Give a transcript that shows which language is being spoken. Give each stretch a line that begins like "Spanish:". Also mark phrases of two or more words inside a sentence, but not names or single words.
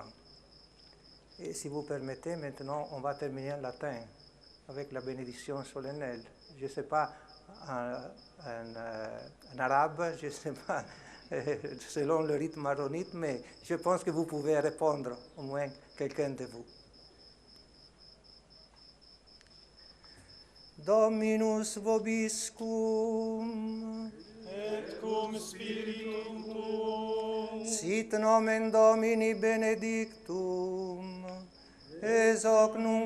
French: Et si vous permettez, maintenant, on va terminer en latin, avec la bénédiction solennelle. Je ne sais pas en arabe, je ne sais pas selon le rythme maronite, mais je pense que vous pouvez répondre, au moins quelqu'un de vous.
Latin: Dominus vobiscum, et cum spiritum tuum, sit nomen Domini benedictum, ex hoc nunc